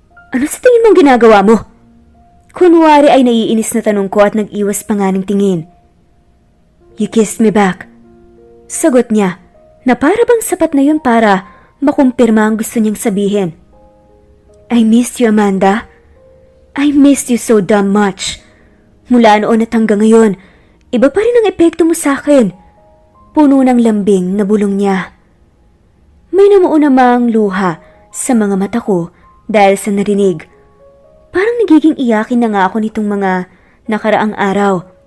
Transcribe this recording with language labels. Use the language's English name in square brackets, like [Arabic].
[Filipino] Ano sa tingin mong ginagawa mo? Kunwari ay naiinis na tanong ko at nag-iwas pa nga ng tingin. [English] You kissed me back. [Filipino] Sagot niya na para bang sapat na yun para makumpirma ang gusto niyang sabihin. [English] I missed you, Amanda. I missed you so damn much. [Filipino] Mula noon at hanggang ngayon, iba pa rin ang epekto mo sa akin. Puno ng lambing na bulong niya. May namuo namang luha sa mga mata ko dahil sa narinig. Parang nagiging iyakin na nga ako nitong mga nakaraang araw.